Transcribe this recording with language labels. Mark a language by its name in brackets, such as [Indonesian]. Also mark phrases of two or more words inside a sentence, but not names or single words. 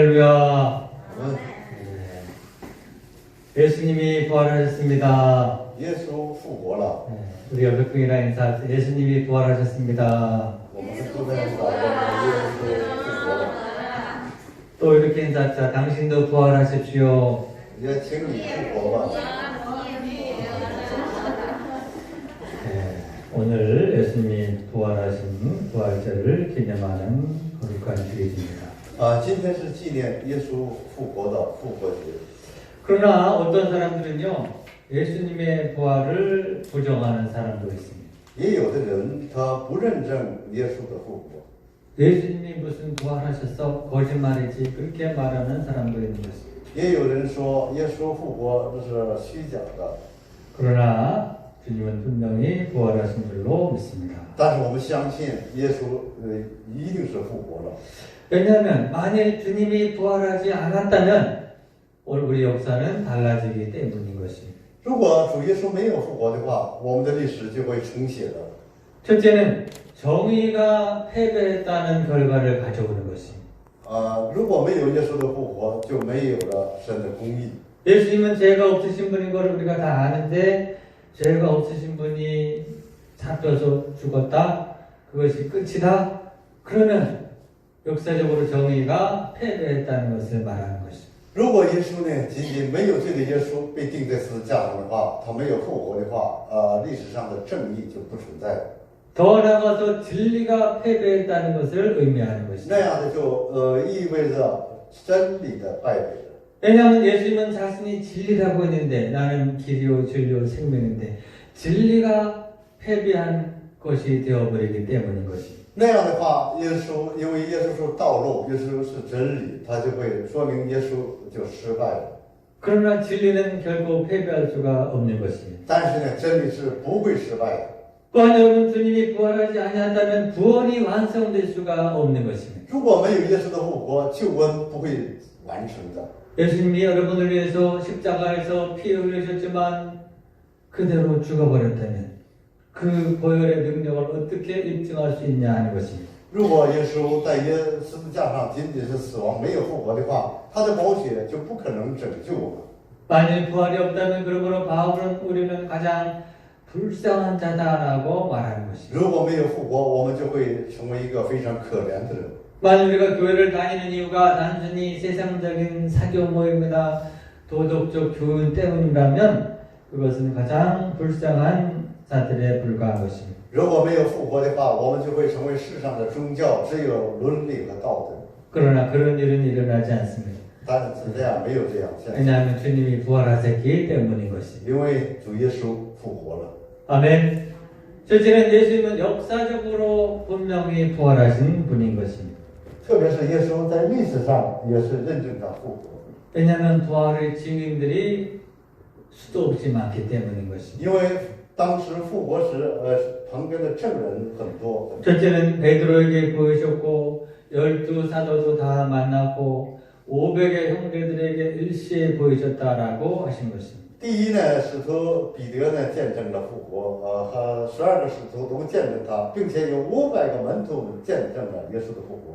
[Korean] 할렐루야. 예수님이 부활하셨습니다. [Chinese] 耶稣复活了， [Korean] 우리 열백분이라 인사. 예수님이 부활하셨습니다. [Chinese] 我们都在祷告，耶稣复活了， [Korean] 또 이렇게 인사하자. 당신도 부활하십시오. [Chinese] 也请你复活吧。 [Korean] 오늘 예수님이 부활하신 부활절을 기념하는 거룩한 주일입니다. [Chinese] 今天是纪念耶稣复活的复活节。 [Korean] 그러나 어떤 사람들은요, 예수님의 부활을 부정하는 사람도 있습니다. [Chinese] 也有的人他不认证耶稣的复活， [Korean] 예수님이 무슨 부활하셨어? 거짓말이지. 그렇게 말하는 사람도 있는 것입니다. [Chinese] 也有人说耶稣复活这是虚假的。 [Korean] 그러나 주님은 분명히 부활하신 줄로 믿습니다. [Chinese] 但是我们相信耶稣一定是复活了， [Korean] 왜냐하면 만일 주님이 부활하지 않았다면 오늘 우리 역사는 달라지기 때문인 것입니다. [Chinese] 如果主耶稣没有复活的话，我们的历史就会重写的。 [Korean] 첫째는 정의가 패배했다는 결과를 가져오는 것입니다. [Chinese] 如果没有耶稣的复活，就没有了神的公义。 [Korean] 예수님은 죄가 없으신 분인 걸 우리가 다 아는데 죄가 없으신 분이 잡혀서 죽었다. 그것이 끝이다. 그러면 역사적으로 정의가 패배했다는 것을 말하는 것입니다. [Chinese] 如果耶稣呢，仅仅没有罪的耶稣被钉在十字架上的话，他没有复活的话，历史上的正义就不存在了。 [Korean] 더 나아가서 진리가 패배했다는 것을 의미하는 [Chinese] 那 [Korean] 것입니다. [Chinese] 样的就意味着真理的败北了。 [Korean] 왜냐하면 예수님은 자신이 진리라고 했는데 나는 길이요 진리요 생명인데 진리가 패배한 것이 되어버리기 때문인 것입니다. [Chinese] 那样的话，耶稣因为耶稣是道路，耶稣是真理，他就会说明耶稣就失败了。 [Korean] 그러나 진리는 결국 패배할 수가 없는 것입니다. [Chinese] 但是呢，真理是不会失败的。 [Korean] 또한 여러분 주님이 부활하지 아니한다면 구원이 완성될 수가 없는 것입니다. [Chinese] 如果没有耶稣的复活，救恩不会完成的。 [Korean] 예수님이 여러분을 위해서 십자가에서 피 흘리셨지만 그대로 죽어버렸다면 그 보혈의 능력을 어떻게 입증할 수 있냐 하는 것입니다. [Chinese] 如果耶稣在十字架上仅仅是死亡没有复活的话，他的宝血就不可能拯救我们。 [Korean] 만일 부활이 없다면 그러므로 바울은 우리는 가장 불쌍한 자다라고 말하는 것입니다. [Chinese] 如果没有复活，我们就会成为一个非常可怜的人。 [Korean] 만일 우리가 교회를 다니는 이유가 단순히 세상적인 사교 모임이나 도덕적 교훈 때문이라면 그것은 가장 불쌍한 자들에 불과한 것입니다. [Chinese] 如果没有复活的话，我们就会成为世上的宗教，只有伦理和道德。 [Korean] 그러나 그런 일은 일어나지 않습니다. [Chinese] 但是这样没有这样现象， [Korean] 왜냐하면 주님이 부활하셨기 때문인 것입니다. [Chinese] 因为主耶稣复活了。 [Korean] 아멘. 첫째는 예수님은 역사적으로 분명히 부활하신 분인 것입니다. [Chinese] 特别是耶稣在历史上也是认证他复活， [Korean] 왜냐하면 부활의 증인들이 수도 없이 많기 때문인 것입니다. [Chinese] 因为当时复活时，旁边的证人很多。 [Korean] 첫째는 베드로에게 보이셨고 12 사도도 다 만났고 500의 형제들에게 일시에 보이셨다라고 하신 것입니다. [Chinese] 第一呢，使徒彼得呢见证了复活，和12个使徒都见证他，并且有500个门徒见证了耶稣的复活。